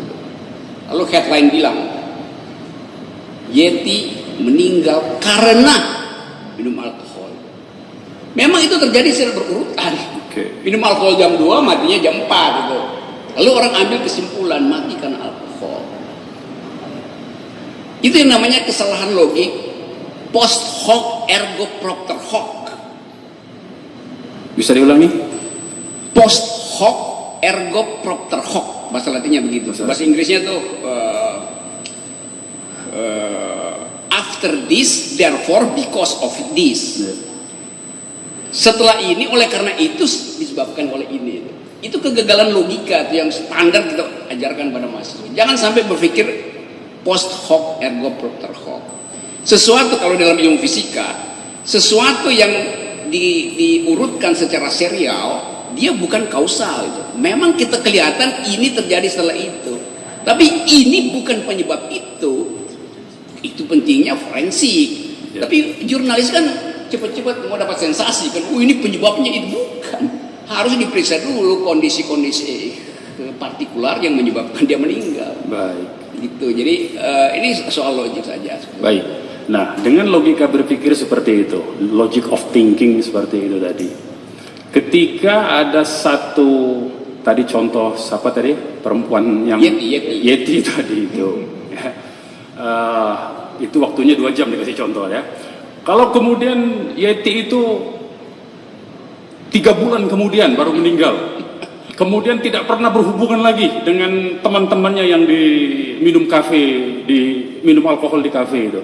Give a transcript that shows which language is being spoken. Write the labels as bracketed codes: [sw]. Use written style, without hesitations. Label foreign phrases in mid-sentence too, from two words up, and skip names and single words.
[id] Lalu headline bilang Yeti meninggal karena minum alkohol. Memang itu terjadi secara berurutan. Minum alkohol jam 2, matinya jam 4 gitu. Lalu orang ambil kesimpulan mati karena alkohol. Itu yang namanya kesalahan logik. [la] Post hoc ergo propter hoc. [id] Bisa diulangi? [la] Post hoc ergo propter hoc. [id] Bahasa Latinnya begitu. Bahasa Inggrisnya tuh [en] after this, therefore, because of this. [id] Setelah ini, oleh karena itu disebabkan oleh ini. Itu kegagalan logika tuh yang standar kita ajarkan pada mahasiswa. Jangan sampai berpikir [la] post hoc ergo propter hoc. [id] Sesuatu kalau dalam ilmu fisika, sesuatu yang diurutkan secara serial, dia bukan kausal itu. Memang kita kelihatan ini terjadi setelah itu, tapi ini bukan penyebab itu. Itu pentingnya forensik. Ya. Tapi jurnalis kan cepat-cepat mau dapat sensasi kan, ini penyebabnya, itu bukan. Harus diperiksa dulu kondisi-kondisi partikular yang menyebabkan dia meninggal. Baik. Gitu. Jadi ini soal logik saja. Baik. Nah, dengan logika berpikir seperti itu, [en] logic of thinking [id] seperti itu tadi. Ketika ada satu, tadi contoh siapa tadi, perempuan yang Yeti tadi itu, itu waktunya 2 jam dikasih contoh ya. Kalau kemudian Yeti itu 3 bulan kemudian baru meninggal, kemudian tidak pernah berhubungan lagi dengan teman-temannya yang di minum alkohol di kafe itu.